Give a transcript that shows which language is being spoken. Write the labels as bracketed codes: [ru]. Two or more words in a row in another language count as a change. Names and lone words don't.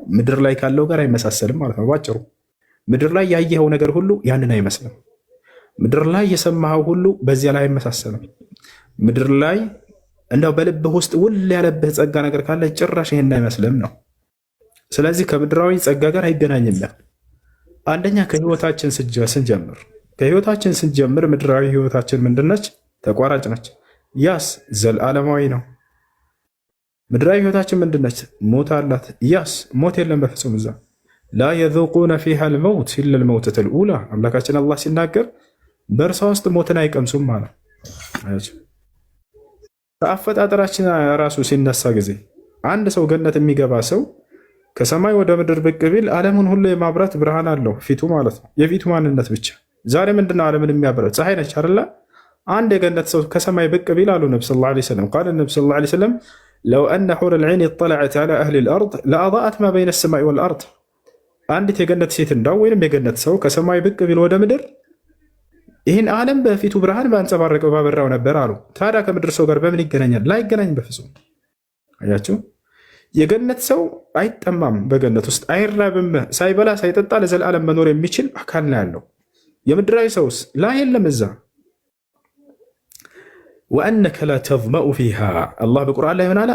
[am] ምድር ላይ ካለው ጋር አይመሳሰልም ማለት ነው ባጭሩ። ምድር ላይ ያየኸው ነገር ሁሉ ያንን አይመስልም። ምድር ላይ የሰማኸው ሁሉ በዚያ ላይ አይመሳሰልም። ምድር ላይ እንዳው በልብህ ውስጥ ውል ያለብህ ጸጋ ነገር ካለ ጭራሽ ይሄን አይመስልም ነው። ስለዚህ ከምድራዊ ጸጋ ጋር አይገናኝም። አንደኛ ከህይወታችን ስንጀምር ምድራዊ ህይወታችን ምንድነች? ተቋራጭ ነች። ያስ ዘላለማዊ ነው። ምድራዊ ህይወታችን ምንድነች? ሞት አላት። ያስ ሞት የለም በፍጹም እዛ። [ar] لا يذوقون فيها الموت إلا الموتة الأولى [am] አምላካችን አላህ ሲናገር በእርሷ ውስጥ ሞትን አይቀምሱም ማለት ከአፈጣጠራችን ራሱ ሲነሳ ጊዜ አንድ ሰው ገነት የሚገባ ሰው ከሰማይ ወደ ምድር ብቅ ቢል ዓለምን ሁሉ የማብራት ብርሃን አለው ፊቱ ማለት ነው። የፊቱ ማንነት ብቻ። ዛሬ ምንድነው ዓለምን የሚያበራት? ፀሐይ ነች አይደለ? አንድ የገነት ሰው ከሰማይ ብቅ ቢል አሉ ነብዩ [ar] صلى الله عليه وسلم [am] ቃል ነብዩ [ar] صلى الله عليه وسلم لو أن حور العين اطلعت على أهل الأرض لأضاءت ما بين السماء والأرض [am] አንዲት የገነት ሴት እንዳው ወይንም የገነት ሰው ከሰማይ ብቅ ቢል ወደ ምድር ይህን ዓለም በፊቱ ብርሃን ባንጸባረቀው ባበራው ነበር አሉ። ታዲያ ከምድር ሰው ጋር በምን ይገናኛል? ላይገናኝ በፍጹም። አያችሁ፣ የገነት ሰው አይጠማም፣ በገነት ውስጥ አይራብም፣ ሳይበላ ሳይጠጣ ለዘላለም መኖር የሚችል አካል ነው ያለው። የምድራዊ ሰውስ ላ የለም እዛ። [ar] وأنك لا تظمأ فيها [am] አላህ በቁርአን ላይ ምን አለ?